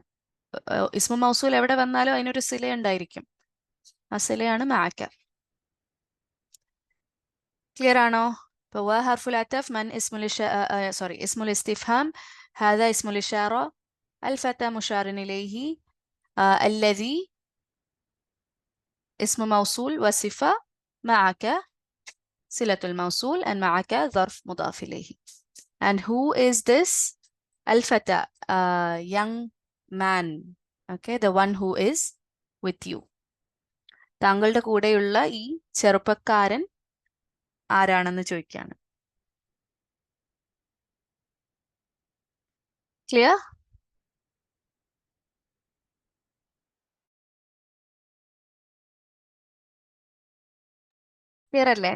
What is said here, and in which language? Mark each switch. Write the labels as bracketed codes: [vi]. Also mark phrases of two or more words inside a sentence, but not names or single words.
[ar] اسم موصول [ml] എവിടെ വന്നാലും അതിനൊരു സില ഉണ്ടായിരിക്കും. ആ സിലയാണ് മാക്ക. ക്ലിയർ ആണോ? [ar] ഇപ്പൊ و حرف العطف، من اسم اسم الاستفهام، هذا اسم الإشارة، الفتى مشار إليه، الذي اسم موصول وصفة، معك صلة الموصول and معك ظرف مضاف إليه. [en] And who is this? الفتى, young man. Okay, the one who is with you. [ml] താങ്കളുടെ കൂടെയുള്ള ഈ ചെറുപ്പക്കാരൻ ആരാണെന്ന് ചോദിക്കുകയാണ്. ക്ലിയർ? ക്ലിയർ അല്ലേ?